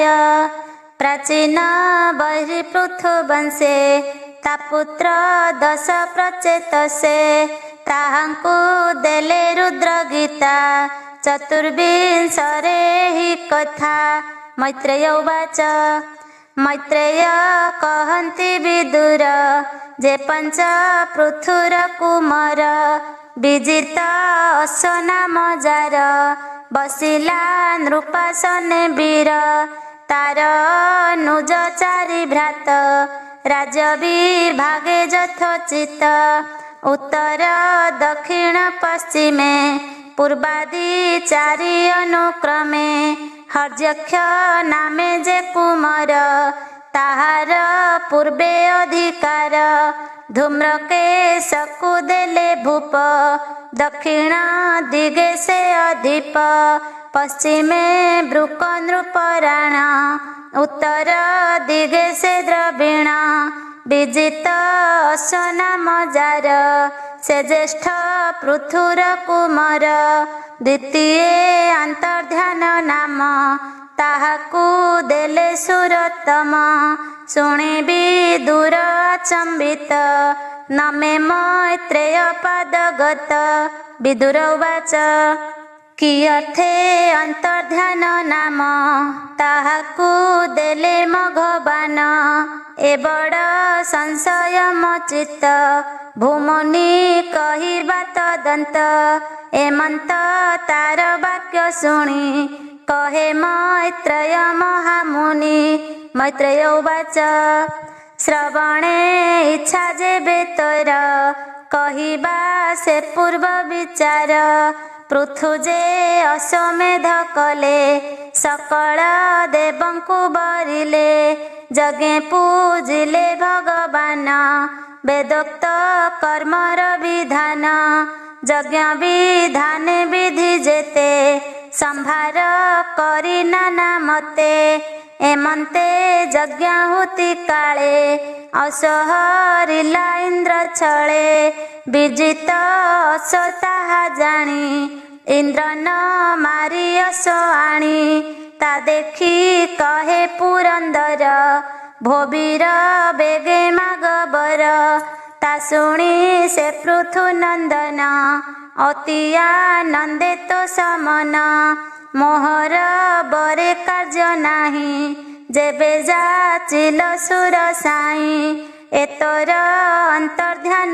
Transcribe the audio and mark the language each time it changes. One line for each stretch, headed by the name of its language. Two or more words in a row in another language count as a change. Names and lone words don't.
Odia: ପ୍ରାଚୀନ ବହିର୍ପୃଥୁ ବଂଶେ ତାପୁତ୍ର ଦଶ ପ୍ରଚେତସେ ତାହାଂକୁ ଦେଲେ ରୁଦ୍ର ଗୀତା ଚତୁର୍ବିଂଶରେ ହି କଥା। ମୈତ୍ରେୟ ଉବାଚ। ମୈତ୍ରେୟ କହନ୍ତି ବିଦୁର ଯେ ପଞ୍ଚ ପୃଥୁର କୁମାର ବିଜିତ ଅଶ୍ୱ ନାମ ଯାର ବସିଲା ନୃପାସନେ ବୀର ତାର ଅନୁଜ ଚାରି ଭ୍ରାତ ରାଜବୀର ଭାଗେ ଯଥୋଚିତ ଉତ୍ତର ଦକ୍ଷିଣ ପଶ୍ଚିମେ ପୂର୍ବାଦି ଚାରି ଅନୁକ୍ରମେ ହର୍ଯ୍ୟକ୍ଷ ନାମେ ଯେ କୁମାର ତାହାର ପୂର୍ବେ ଅଧିକାର ଧୂମ୍ରକେଶକୁ ଦେଲେ ଭୂପ ଦକ୍ଷିଣ ଦିଗେ ସେ ଅଧିପ ପଶ୍ଚିମେ ବୃକ ନୃପରାଣ ଉତ୍ତର ଦିଗେ ସେ ଦ୍ରବିଣ ବିଜିତ ଅଶ୍ୱ ନାମ ଯାର ସେ ଜ୍ୟେଷ୍ଠ ପୃଥୁର କୁମାର ଦ୍ୱିତୀୟ ଅନ୍ତର୍ଧ୍ୟାନ ନାମ ତାହାକୁ ଦେଲେ ସୁରତମ ଶୁଣେ ବିଦୁର ଅଚମ୍ବିତ ନମେ ମୈତ୍ରେୟ ପାଦଗତ। ବିଦୁର ଉବାଚ। କିୟର୍ଥେ ଅନ୍ତର୍ଧ୍ୟାନ ନାମ ତାହାକୁ ଦେଲେ ମଘବାନ ଏ ବଡ଼ ସଂଶୟ ମଚିତ ଭୂମୁନି କହିବା ତଦନ୍ତ ଏମନ୍ତ ତାର ବାକ୍ୟ ଶୁଣି କହେ ମୈତ୍ରେୟ ମହାମୁନି। ମୈତ୍ରେୟ ଉବାଚ। ଶ୍ରବଣେ ଇଚ୍ଛା ଯେବେ ତୋର କହିବା ସେ ପୂର୍ବ ବିଚାର ପୃଥୁ ଯେ ଅଶ୍ୱମେଧ କଲେ ସକଳ ଦେବଙ୍କୁ ବରିଲେ ଯଜ୍ଞେ ପୂଜିଲେ ଭଗବାନ ବେଦୋକ୍ତ କର୍ମର ବିଧାନ ଯଜ୍ଞ ବିଧାନ ବିଧି ଯେତେ ସମ୍ଭାର କରି ନାନା ମତେ ଏମନ୍ତେ ଯଜ୍ଞାହୁତି କାଳେ ଅସହରିଲା ଇନ୍ଦ୍ର ଛଳେ ବିଜିତ ଅଶ୍ୱ ତାହା ଜାଣି ଇନ୍ଦ୍ର ନ ମାରି ଅଶ୍ୱ ଆଣି ତା ଦେଖି କହେ ପୁରନ୍ଦର ଭୋବୀର ବେଗେ ମାଗବର ତା ଶୁଣି ସେ ପୃଥୁ ନନ୍ଦନ ଅତି ଆନନ୍ଦେ ତୋ ସମନ ମୋହର ବରେ କାର୍ଯ୍ୟ ନାହିଁ ଯେବେ ଯାଚିଲ ସୁର ସାଇ ଏତୋର ଅନ୍ତର୍ଧ୍ୟାନ